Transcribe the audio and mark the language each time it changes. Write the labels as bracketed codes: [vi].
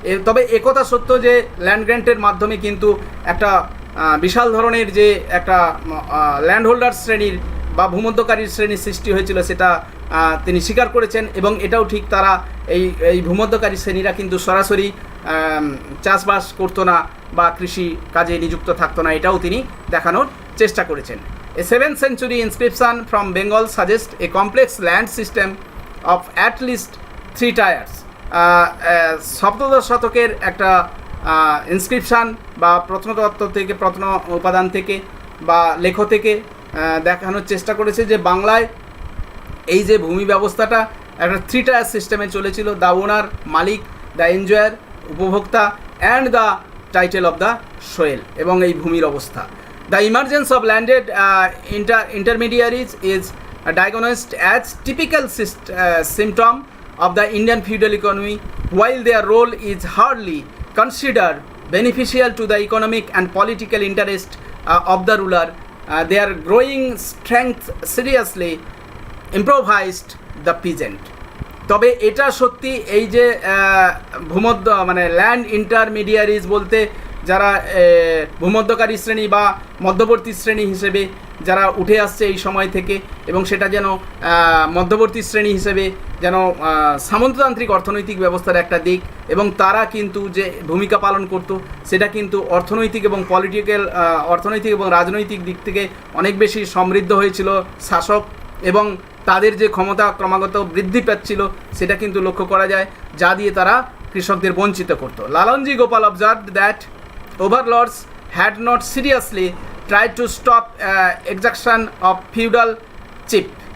[bn] তবে একথা সত্য যে ল্যান্ড গ্র্যান্টের মাধ্যমে কিন্তু একটা বিশাল ধরনের যে একটা ল্যান্ড হোল্ডার শ্রেণীর বা ভূমধ্যকারীর শ্রেণীর সৃষ্টি হয়েছিল সেটা তিনি স্বীকার করেছেন এবং এটাও ঠিক তারা এই ভূমধ্যকারী শ্রেণীরা কিন্তু সরাসরি চাষবাস করতো না বা কৃষি কাজে নিযুক্ত থাকতো না, এটাও তিনি দেখানোর চেষ্টা করেছেন। [en] A 7th century inscription from Bengal suggests a complex land system of at least 3 tiers. [bn] সপ্তদশ শতকের একটা ইনস্ক্রিপশান বা প্রত্নতত্ত্ব থেকে প্রত্ন উপাদান থেকে বা লেখ থেকে দেখানোর চেষ্টা করেছে যে বাংলায় এই যে ভূমি ব্যবস্থাটা একটা 3 টায়ার সিস্টেমে চলেছিল, [en] the owner [bn] Malik, [en] the enjoyer [bn] উপভোক্তা [en] and the title of the soil [bn] এবং এই ভূমির অবস্থা। [en] The emergence of landed intermediaries is diagnosed as typical symptom of the Indian feudal economy. While their role is hardly considered beneficial to the economic and political interest of the ruler, their growing strength seriously improvised the peasant. [bn] তবে এটা সত্যি এই যে ভূমধ্য মানে land intermediaries বলতে যারা ভূমধ্যকারী শ্রেণী বা মধ্যবর্তী শ্রেণী হিসেবে যারা উঠে আসছে এই সময় থেকে এবং সেটা যেন মধ্যবর্তী শ্রেণী হিসেবে যেন সামন্ততান্ত্রিক অর্থনৈতিক ব্যবস্থার একটা দিক এবং তারা কিন্তু যে ভূমিকা পালন করত সেটা কিন্তু অর্থনৈতিক এবং অর্থনৈতিক এবং রাজনৈতিক দিক থেকে অনেক বেশি সমৃদ্ধ হয়েছিল শাসক এবং তাদের যে ক্ষমতা ক্রমাগত বৃদ্ধি পাচ্ছিল সেটা কিন্তু লক্ষ্য করা যায়, যা দিয়ে তারা কৃষকদের বঞ্চিত করত। [en] Lallanji Gopal observed that overlords had not seriously tried to stop exaction of feudal chip.